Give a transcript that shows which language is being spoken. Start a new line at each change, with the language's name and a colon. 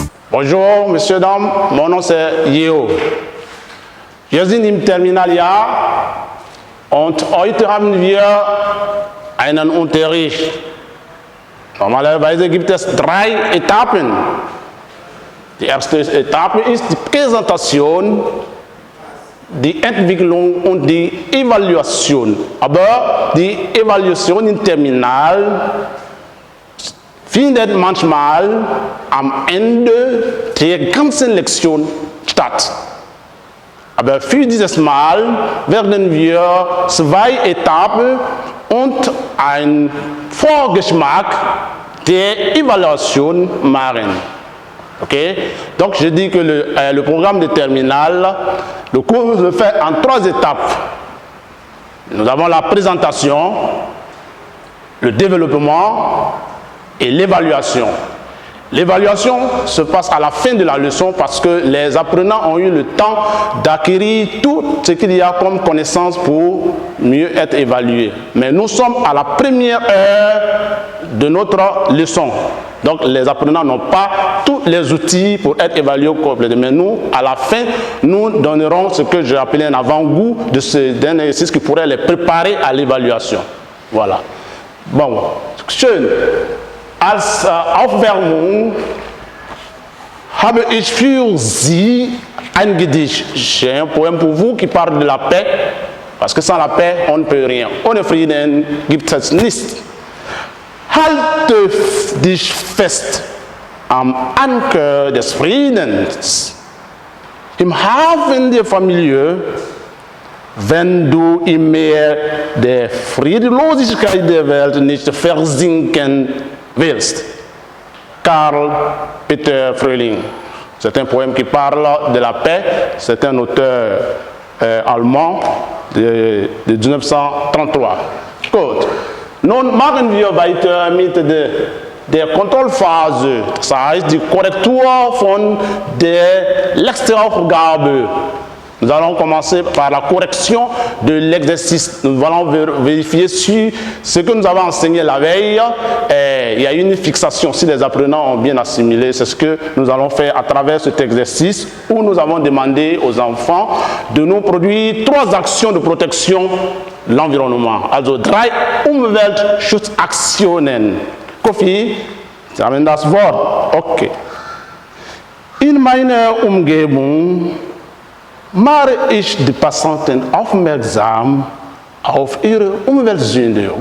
French: Bonjour, monsieur, dames, mon nom c'est Yeo.
German: Wir sind im Terminaljahr und heute haben wir einen Unterricht. Normalerweise gibt es 3 Etappen. Die erste Etappe ist die Präsentation, die Entwicklung und die Evaluation. Aber die Evaluation im Terminal findet manchmal am Ende der ganzen Lektion statt. Aber für dieses Mal werden wir 2 Etappen und einen Vorgeschmack der Evaluation machen. Okay?
French: Donc je dis que le programme de terminale, le cours se fait en 3 étapes. Nous avons la présentation, le développement et l'évaluation. L'évaluation se passe à la fin de la leçon parce que les apprenants ont eu le temps d'acquérir tout ce qu'il y a comme connaissance pour mieux être évalués. Mais nous sommes à la première heure de notre leçon. Donc les apprenants n'ont pas tous les outils pour être évalués complètement. Mais nous, à la fin, nous donnerons ce que j'ai appelé un avant-goût d'un exercice qui pourrait les préparer à l'évaluation. Voilà. Bon, schön.
German: Als Aufwärmung habe ich für Sie ein Gedicht.
French: J'ai un poème pour vous qui parle de la paix, parce que sans la paix, on ne peut rien.
German: Ohne Frieden gibt es nichts. Halte dich fest am Anker des Friedens, im Hafen der Familie, wenn du im Meer der Friedlosigkeit der Welt nicht versinken willst. Karl Peter Fröhling.
French: C'est un poème qui parle de la paix. C'est un auteur allemand de 1933.
German: Gut. Nun machen wir weiter mit der Kontrollphase. Das heißt die Korrektur von der Letzteaufgabe.
French: Nous allons commencer par la correction de l'exercice. Nous allons vérifier si ce que nous avons enseigné la veille, il y a une fixation, si les apprenants ont bien assimilé. C'est ce que nous allons faire à travers cet exercice où nous avons demandé aux enfants de nous produire 3 actions de protection de l'environnement.
German: Also 3 Umweltschutzaktionen. Kofi, Sie haben das Wort. Okay. In meiner Umgebung mache ich die Passanten aufmerksam auf ihre Umweltsünde.